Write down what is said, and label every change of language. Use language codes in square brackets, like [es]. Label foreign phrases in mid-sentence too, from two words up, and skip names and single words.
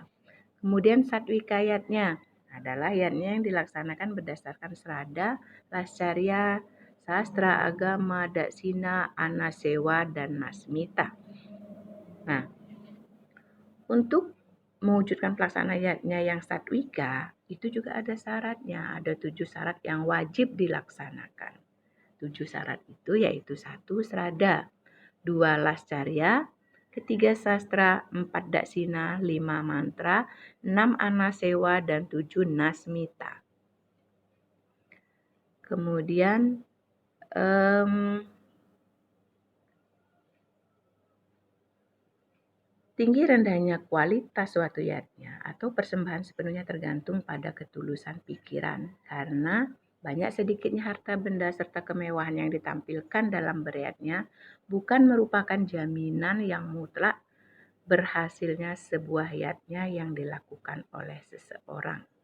[id] Kemudian satwika yatnya adalah yatnya yang dilaksanakan berdasarkan serada, lascarya, sastra, agama, daksina, anasewa, dan nasmita. Nah, untuk mewujudkan pelaksanaan yatnya yang satwika, itu juga ada syaratnya. Ada 7 syarat yang wajib dilaksanakan. 7 syarat itu yaitu 1 serada, 2 lascarya, 3 sastra, 4 daksina, 5 mantra, 6 anasewa, dan 7 nasmita. Kemudian tinggi rendahnya kualitas suatu yatnya atau persembahan sepenuhnya tergantung pada ketulusan pikiran, karena banyak sedikitnya harta benda serta kemewahan yang ditampilkan dalam beryatnya bukan merupakan jaminan yang mutlak berhasilnya sebuah yatnya yang dilakukan oleh seseorang.